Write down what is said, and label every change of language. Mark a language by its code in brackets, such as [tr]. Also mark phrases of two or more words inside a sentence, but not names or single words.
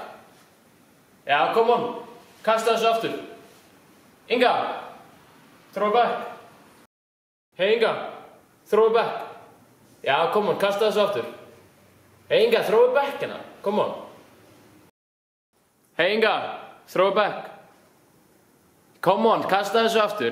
[en] Já, come on. [is] Kasta þessu aftur. [en] Inga, throw back. Hey Inga, throw back. Já, come on, [is] kasta þessu aftur. Hey Inga, [en] throw back hérna. Come on. Hey Inga, throw back. Come on, [is] kasta þessu aftur.